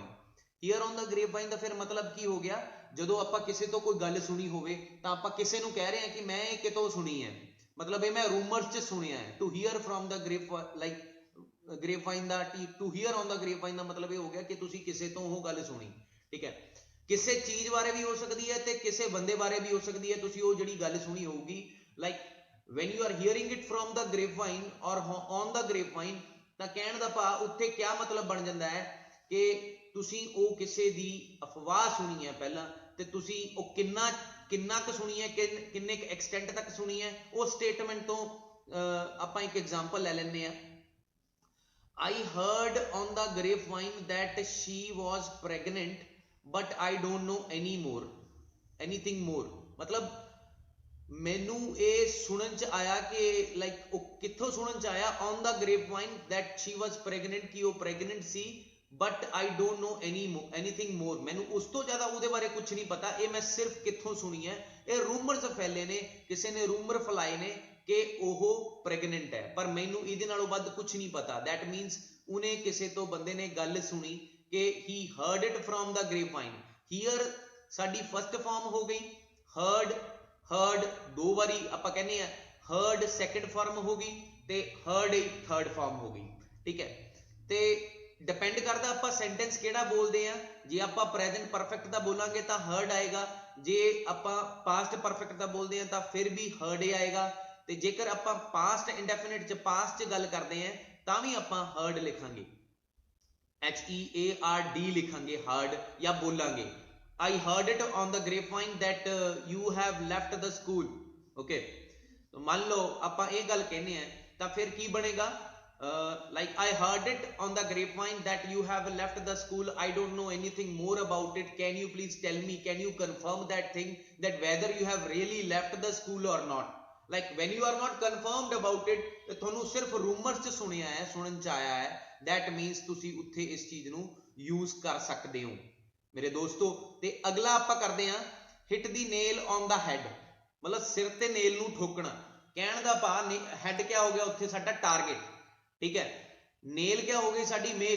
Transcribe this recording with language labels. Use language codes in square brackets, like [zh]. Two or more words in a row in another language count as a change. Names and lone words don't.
[en] hear on the grape vine [pa] ਦਾ ਫਿਰ ਮਤਲਬ ਕੀ ਹੋ ਗਿਆ, ਜਦੋਂ ਆਪਾਂ ਕਿਸੇ ਤੋਂ ਕੋਈ ਗੱਲ ਸੁਣੀ ਹੋਵੇ ਤਾਂ ਆਪਾਂ ਕਿਸੇ ਨੂੰ ਕਹਿ ਰਹੇ ਹਾਂ ਕਿ ਮੈਂ ਇਹ ਕਿਤੋਂ ਸੁਣੀ ਹੈ, ਮਤਲਬ ਇਹ ਮੈਂ ਰੂਮਰਸ 'ਚ ਸੁਣਿਆ ਹੈ। [en] to hear from the grape like grape vine the to hear on the grape vine [pa] ਦਾ ਮਤਲਬ ਇਹ ਹੋ ਗਿਆ ਕਿ ਤੁਸੀਂ ਕਿਸੇ ਤੋਂ ਉਹ ਗੱਲ ਸੁਣੀ। ਠੀਕ ਹੈ, ਕਿਸੇ ਚੀਜ਼ ਬਾਰੇ ਵੀ ਹੋ ਸਕਦੀ ਹੈ ਤੇ ਕਿਸੇ ਬੰਦੇ ਬਾਰੇ ਵੀ ਹੋ ਸਕਦੀ ਹੈ। ਤੁਸੀਂ ਉਹ ਜਿਹੜੀ ਗੱਲ ਸੁਣੀ ਹੋਊਗੀ, ਲਾਈਕ [en] when you are hearing it from the grapevine [pa] or on the grapevine, ਤਾਂ ਕਹਿਣ ਦਾ ਭਾਵ ਉੱਥੇ ਕਿਆ ਮਤਲਬ ਬਣ ਜਾਂਦਾ ਹੈ ਕਿ ਤੁਸੀਂ ਉਹ ਕਿਸੇ ਦੀ ਅਫਵਾਹ ਸੁਣੀ ਹੈ ਪਹਿਲਾਂ, ਤੇ ਤੁਸੀਂ ਉਹ ਕਿੰਨਾ ਕੁ ਸੁਣੀ ਹੈ, ਕਿੰਨੇ ਕੁ ਐਕਸਟੈਂਟ ਤੱਕ ਸੁਣੀ ਹੈ, ਉਹ ਸਟੇਟਮੈਂਟ ਤੋਂ ਆਪਾਂ ਇੱਕ ਐਗਜ਼ਾਮਪਲ ਲੈ ਲੈਂਦੇ ਹਾਂ। [en] I heard on the grapevine that she was pregnant, but I don't know anything more। [pa] ਮਤਲਬ ਮੈਨੂੰ ਇਹ ਸੁਣਨ ਚ ਆਇਆ ਕਿ ਲਾਈਕ ਉਹ ਕਿੱਥੋਂ ਸੁਣਨ ਚ ਆਇਆ, [en] on the grape vine that she was pregnant, [pa] ਕਿ ਉਹ ਪ੍ਰੈਗਨੈਂਟ ਸੀ, [en] but I don't know anything more. [pa] ਮੈਨੂੰ ਉਸ ਤੋਂ ਜ਼ਿਆਦਾ ਉਹਦੇ ਬਾਰੇ ਕੁਝ ਨਹੀਂ ਪਤਾ। ਇਹ ਮੈਂ ਸਿਰਫ ਕਿੱਥੋਂ ਸੁਣੀ ਹੈ, ਇਹ ਰੂਮਰਸ ਫੈਲੇ ਨੇ, ਕਿਸੇ ਨੇ ਰੂਮਰ ਫੈਲਾਏ ਨੇ ਕਿ ਉਹ ਪ੍ਰੈਗਨੈਂਟ ਹੈ, ਪਰ ਮੈਨੂੰ ਇਹਦੇ ਨਾਲੋਂ ਵੱਧ ਕੁਝ ਨਹੀਂ ਪਤਾ। [en] that means [pa] ਉਹਨੇ ਕਿਸੇ ਤੋਂ ਬੰਦੇ ਨੇ ਗੱਲ ਸੁਣੀ ਕਿ [en] he heard it from the grapevine। [pa] ਹੀਅਰ ਸਾਡੀ [en] first form [pa] ਹੋ ਗਈ, heard ਦੋ ਵਾਰੀ ਆਪਾਂ ਕਹਿੰਦੇ ਆ, [en] heard second form [pa] ਹੋ ਗਈ, ਤੇ heard ਹੀ [en] third form [pa] ਹੋ ਗਈ। ਠੀਕ ਹੈ, ਤੇ ਡਿਪੈਂਡ ਕਰਦਾ ਆਪਾਂ ਸੈਂਟੈਂਸ ਕਿਹੜਾ ਬੋਲਦੇ ਆ। ਜੇ ਆਪਾਂ [en] present perfect [pa] ਦਾ ਬੋਲਾਂਗੇ ਤਾਂ heard ਆਏਗਾ, ਜੇ ਆਪਾਂ [en] past perfect [pa] ਦਾ ਬੋਲਦੇ ਆ ਤਾਂ ਫਿਰ ਵੀ heard ਹੀ ਆਏਗਾ, ਤੇ ਜੇਕਰ ਆਪਾਂ [en] past indefinite [pa] ਚ ਪਾਸਟ ਚ ਗੱਲ ਕਰਦੇ ਆ ਤਾਂ ਵੀ ਆਪਾਂ heard ਲਿਖਾਂਗੇ, HEARD ਲਿਖਾਂਗੇ heard, ਜਾਂ ਬੋਲਾਂਗੇ [en] I heard it on the grapevine that you have left the school। [pa] okay, ਮੰਨ ਲਓ ਆਪਾਂ ਇਹ ਗੱਲ ਕਹਿੰਦੇ ਆ ਤਾਂ ਫਿਰ ਕੀ ਬਣੇਗਾ, [en] like I heard it on the grapevine that you have left the school, I don't know anything more about it, can you please tell me, can you confirm that thing, that whether you have really left the school or not। like when you are not confirmed about it, [pa] ਤੇ ਤੁਹਾਨੂੰ ਸਿਰਫ ਰੂਮਰਸ ਚ ਸੁਣਿਆ ਹੈ, ਸੁਣਨ ਚ ਆਇਆ ਹੈ, [en] that means [pa] ਤੁਸੀਂ ਉੱਥੇ ਇਸ ਚੀਜ਼ ਨੂੰ ਯੂਜ਼ ਕਰ ਸਕਦੇ ਹੋ ਮੇਰੇ ਦੋਸਤੋ। ਤੇ ਅਗਲਾ ਆਪਾਂ ਕਰਦੇ ਹਾਂ [en] hit the nail on the head, [pa] ਮਤਲਬ ਸਿਰ ਤੇ ਨੇਲ ਨੂੰ ਠੋਕਣਾ। ਕਹਿਣ ਦਾ ਭਾਵ ਹੈਡ ਕਿਆ ਹੋ ਗਿਆ, ਉੱਥੇ ਸਾਡਾ ਟਾਰਗੇਟ। ਠੀਕ ਹੈ, ਨੇਲ ਕਿਆ ਹੋ ਗਈ, ਸਾਡੀ ਮੇਖ।